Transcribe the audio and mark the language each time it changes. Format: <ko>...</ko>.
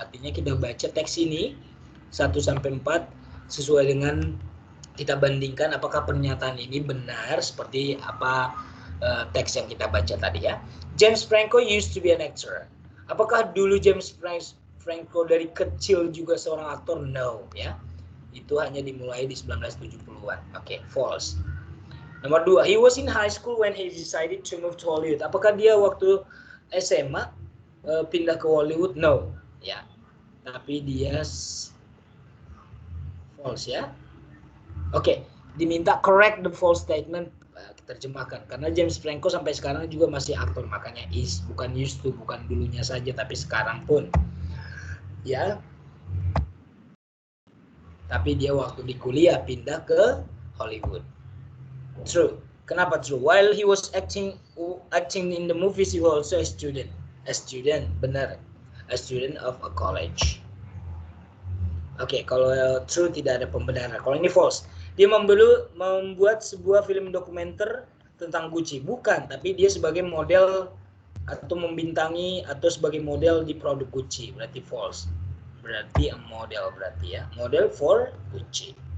<id>Artinya kita baca teks ini 1 sampai 4 sesuai dengan kita bandingkan apakah pernyataan ini benar seperti apa teks yang kita baca tadi ya.</id> <en>James Franco used to be an actor.</en> <id>Apakah dulu James Franco dari kecil juga seorang aktor? No, ya. Itu hanya dimulai di 1970-an. Oke, false.</id> <en>Nomor 2, he was in high school when he decided to move to Hollywood.</en> <id>Apakah dia waktu SMA pindah ke Hollywood? No, ya. Tapi dia false ya. Oke, diminta</id> <en>correct the false statement,</en> <id>terjemahkan, karena James Franco sampai sekarang juga masih aktor, makanya is, bukan used to, bukan dulunya saja tapi sekarang pun ya. Tapi dia waktu di kuliah pindah ke Hollywood. True. Kenapa true?</id> <en>While he was acting in the movies, he was also a student.</en> <id>Benar,</id> <en>a student of a college.</en> <id>Oke, kalau true tidak ada pembenaran. Kalau ini false, dia membuat sebuah film dokumenter tentang Gucci. Bukan, tapi dia sebagai model atau membintangi atau sebagai model di produk Gucci. Berarti false. Berarti model berarti ya.</id> <en>Model for Gucci.</en>